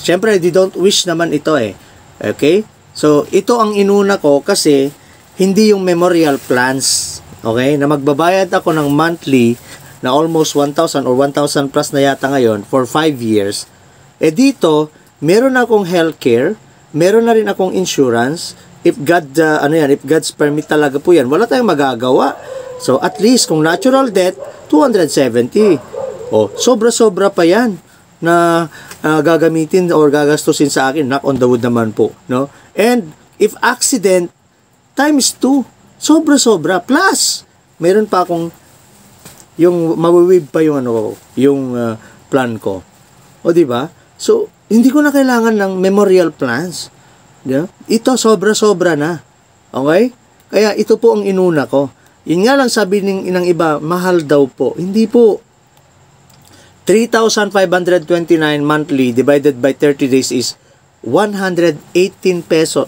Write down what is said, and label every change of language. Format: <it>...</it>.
<en>Siyempre, they don't wish</en> <tl>naman ito</tl> <en>Okay?</en> <tl>So, ito ang inuna ko kasi hindi yung memorial plans. Okay? Na magbabayad ako ng monthly na almost 1,000 or 1,000 plus na yata ngayon for 5 years. Dito, meron akong healthcare, meron na rin akong insurance. If God's permit talaga po yan, wala tayong magagawa. So, at least, kung natural death, 270. Sobra-sobra pa yan na gagamitin or gagastusin sa akin.</tl> <en>Knock on the wood</en> <tl>naman po.</tl> <en>No? And, if accident, times 2.</en> <tl>Sobra-sobra. Plus, meron pa akong yung mawiwib pa yung plan ko. O di ba? So, hindi ko na kailangan ng memorial plans. Yeah? Ito sobra-sobra na. Okay? Kaya ito po ang inuna ko. Yun nga lang sabi ng iba, mahal daw po. Hindi po.</tl> <en>3,529 monthly divided by 30 days is 118 peso.</en>